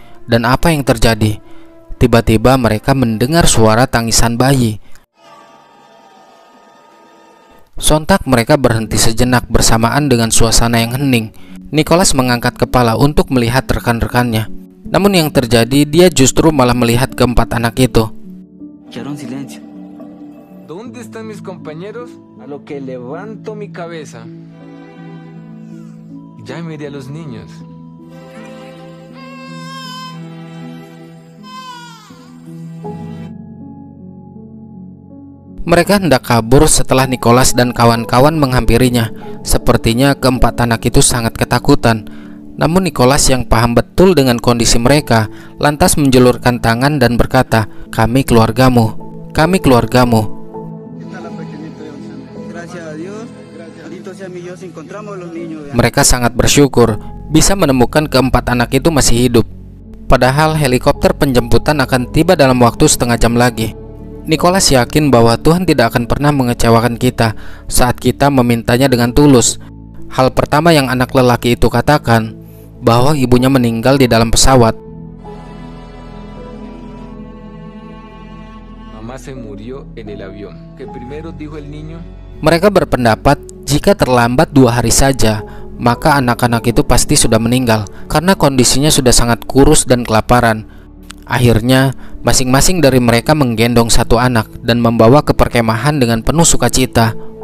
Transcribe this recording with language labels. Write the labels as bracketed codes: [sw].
[id] Dan apa yang terjadi? Tiba-tiba mereka mendengar suara tangisan bayi. Sontak mereka berhenti sejenak bersamaan dengan suasana yang hening. Nicholas mengangkat kepala untuk melihat rekan-rekannya. Namun yang terjadi, dia justru malah melihat keempat anak itu. [es] ¿Dónde están mis compañeros? A lo que levanto mi cabeza, ya miré a los niños. [id] Mereka hendak kabur setelah Nicholas dan kawan-kawan menghampirinya. Sepertinya keempat anak itu sangat ketakutan. Namun Nicholas yang paham betul dengan kondisi mereka, lantas menjulurkan tangan dan berkata, "Kami keluargamu, kami keluargamu." Mereka sangat bersyukur bisa menemukan keempat anak itu masih hidup. Padahal helikopter penjemputan akan tiba dalam waktu setengah jam lagi. Nicholas yakin bahwa Tuhan tidak akan pernah mengecewakan kita saat kita memintanya dengan tulus. Hal pertama yang anak lelaki itu katakan, bahwa ibunya meninggal di dalam pesawat. [es] Mamá se murió en el avión. Que primero dijo el niño. [id] Mereka berpendapat jika terlambat 2 hari saja, maka anak-anak itu pasti sudah meninggal karena kondisinya sudah sangat kurus dan kelaparan. Akhirnya, masing-masing dari mereka menggendong 1 anak dan membawa ke perkemahan dengan penuh sukacita.